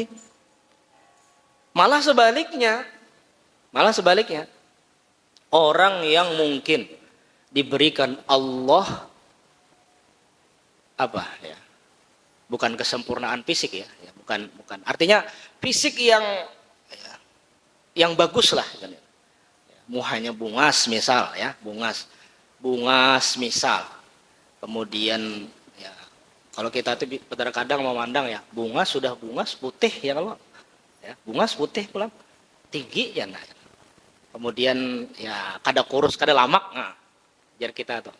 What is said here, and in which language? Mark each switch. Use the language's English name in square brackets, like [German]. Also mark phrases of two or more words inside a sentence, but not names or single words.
[Indonesian] Malah sebaliknya, orang yang mungkin diberikan Allah apa ya? Bukan kesempurnaan fisik ya, bukan. Artinya fisik yang bagus lah kan ya. [Banjar] Muhanya bungas misal ya, bungas misal. Kemudian ya kalau kita tuh kadang memandang ya, bungas putih ya kalau ya, bungas putih pulang tinggi ya nah. Kemudian ya kada kurus, kada lamak, nah, biar kita tuh.